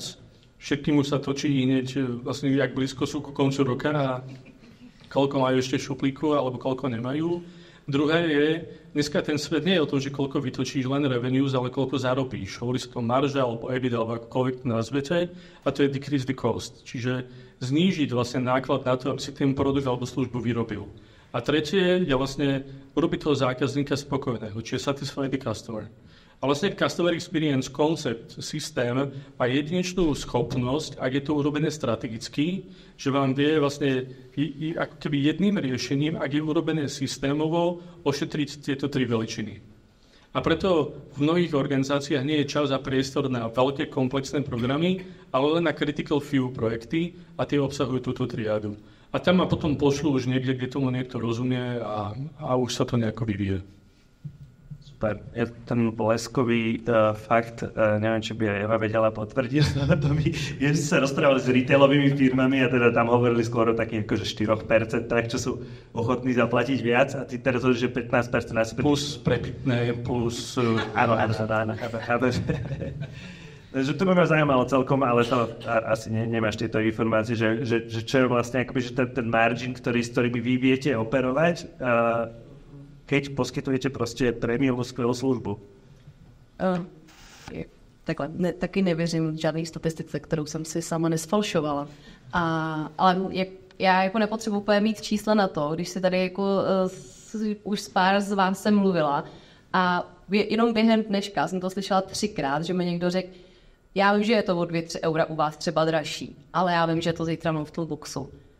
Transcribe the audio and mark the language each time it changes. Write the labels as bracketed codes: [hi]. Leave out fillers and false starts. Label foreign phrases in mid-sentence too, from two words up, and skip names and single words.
[sk] Všetkým už sa točí hneď, vlastne jak blízko sú ku koncu roka a koľko majú ešte šuplíku, alebo koľko nemajú. Druhé je, dneska ten svet nie je o tom, že koľko vytočíš len revenues, ale koľko zarobíš. Hovorí sa to marža, alebo EBITDA, alebo akokoľvek to nazvete, a to je [en] decrease the cost. [sk] Čiže znížiť vlastne náklad na to, aby si ten produkt alebo službu vyrobil. A tretie je vlastne urobiť toho zákazníka spokojného, čiže [en] satisfy the customer. [sk] A vlastne [en] Customer Experience [sk] koncept, systém má jedinečnú schopnosť, ak je to urobené strategicky, že vám vie vlastne ako keby jedným riešením, ak je urobené systémovo, ošetriť tieto 3 veličiny. A preto v mnohých organizáciách nie je čas a priestor na veľké komplexné programy, ale len na [en] critical few [sk] projekty a tie obsahujú túto triádu. A tam ma potom pošlú už niekde, kde tomu niekto rozumie a už sa to nejako vyvíje. Super. Ja ten bleskový fakt, neviem, či by aj Eva vedela potvrdiť, že sa rozprávali s retailovými firmami a teda tam hovorili skôr o takých akože 4%, čo sú ochotní zaplatiť viac a ty teraz hovoríš, že 15% asi... Plus prepitné, plus... Áno. Takže to by ma zaujímalo celkom, ale to asi nemáš tieto informácie, že čo je vlastne akoby, že ten margin, s ktorými vy viete operovať, keď poskytujete proste prémiovú skvelú službu? [cs] Takhle, taky nevěřím žádný statistice, kterou jsem si sama nesfalšovala. Ale já jako nepotřebuji úplně mít čísla na to, když si tady jako už s pár z vás jsem mluvila a jenom během dneška jsem to slyšela 3krát, že mi někdo řekl, já vím, že je to o 2-3 eura u vás třeba dražší, ale já vím, že to zítra mám v toolboxu.